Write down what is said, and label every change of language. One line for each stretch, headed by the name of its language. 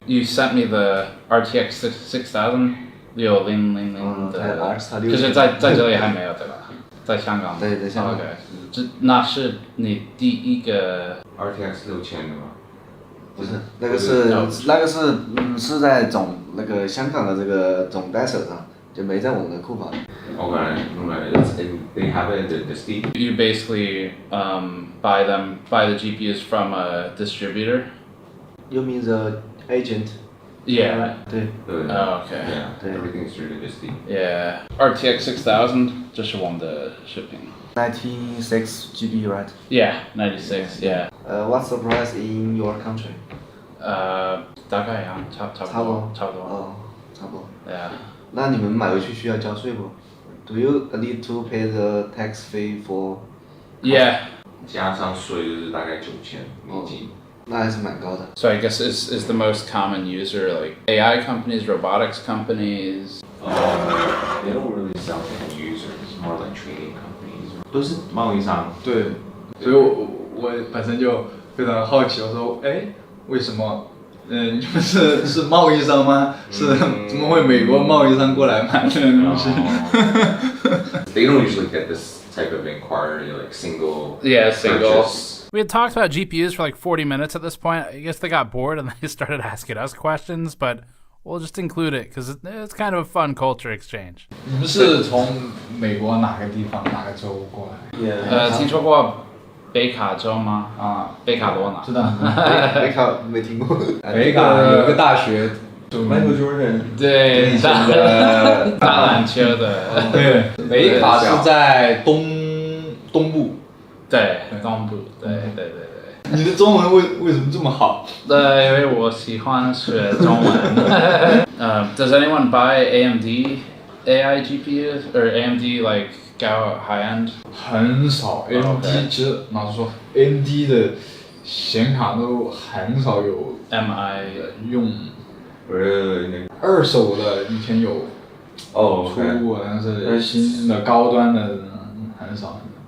English: You sent me the RTX 6000 6000的，
Chinese: 就是在这里还没有对吧？在香港。对，在香港。 OK， 那是你第一个 RTX 6000的吗？不是，那个是在香港的这个总代手上，就没在我们的库房。
English: Okay. They have it in the Steam. You basically buy the GPUs from a distributor. You mean the agent? Yeah.
Chinese: 对。
English: Oh, okay. Yeah. Everything is through the Steam. Yeah.
Chinese: RTX 6000, 这是我们的shipping.
English: 96 GB, right? Yeah, 96. Yeah. What's the price in your country?
Chinese: 大概呀，差不多。哦，差不多。 Yeah. 那你们买回去需要交税不 ？
English: Do you need to pay the tax fee for? Yeah.
Chinese: 加上税就是大概9000美金。那还是蛮高的。
English: So I guess is the most common user like AI companies, robotics companies? They don't really sell to end users, more like trading companies.
Chinese: 都是贸易商。对，所以我本身就非常好奇，我说，为什么？你们是贸易商吗？是怎么会美国贸易商过来买这个东西
English: They don't usually get this type of inquiry, like single. Yeah, single. Purchase. We had talked about GPUs for like 40 minutes at this point. I guess they got bored and they started asking us questions, but we'll just include it because it's kind of a fun culture exchange.
Chinese: 你们是从美国哪个地方哪个州过来？听说过北卡州吗？北卡罗纳。知道。北卡没听过。北卡有个大学。 Michael Jordan。对，打篮球的。对，北卡是在东部。对，东部。对。你的中文为什么这么好？因为我喜欢学中文。
English: Does anyone buy AMD AI GPUs or AMD like go high end?
Chinese: 很少 ，AMD 其实老实说 ，AMD 的显卡都很少有
English: MI
Chinese: 用。二手的以前有出过，但是新的高端的很少。